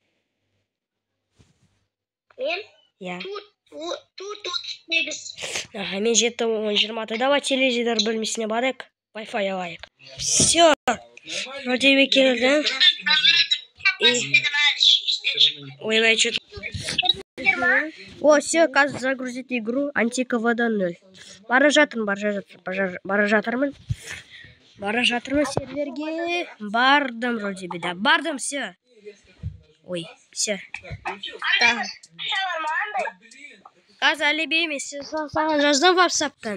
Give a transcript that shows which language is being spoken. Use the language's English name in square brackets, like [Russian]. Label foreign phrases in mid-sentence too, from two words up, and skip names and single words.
[Kazakh] Мен? [Russian] Я. Тут 38. [Kazakh] Мен 7-10-20. Давай телевизор бөлмесіне барайық. Wi-Fi алайық. [Russian] Все. Вроде [Kazakh] келді. Ойбай, [Russian] что-то. О, все, [Kazakh] қазір [Russian] загрузить игру [Kazakh] Антиковода 0. Бара жатырмын. Бара жатырмын серверге. Бардым [Russian] вроде бы, да. [Kazakh] Бардым, все. Ой, все. Қазір Алиби емес, саған жаздым ватсаптан.